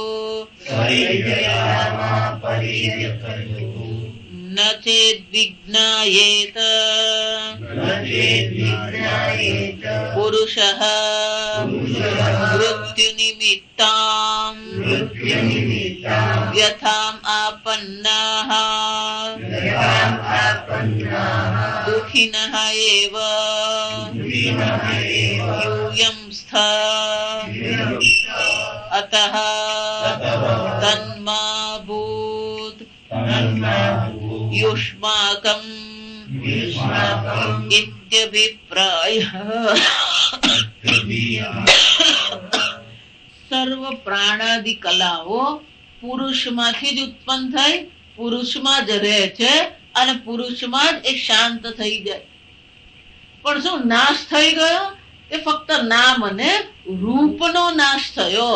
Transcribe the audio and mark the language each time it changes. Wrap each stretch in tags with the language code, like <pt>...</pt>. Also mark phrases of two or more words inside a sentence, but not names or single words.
<sa>न चेद विज्ञायेत पुरुषः मृत्युनिमित्तां व्यथाम आपन्नाः दुःखिनः एव यूयं स्थ अतः तन्मा भूत युष्माकं इत्यभिप्रायः.</sa> <gu>સર્વ પ્રાણાદિ કલાઓ પુરુષમાંથી જ ઉત્પન્ન થઈ પુરુષમાં જ રહે છે અને પુરુષમાં જ એ શાંત થઈ જાય. પણ શું નાશ થઈ ગયો? એ ફક્ત નામ અને રૂપનો નાશ થયો.</gu>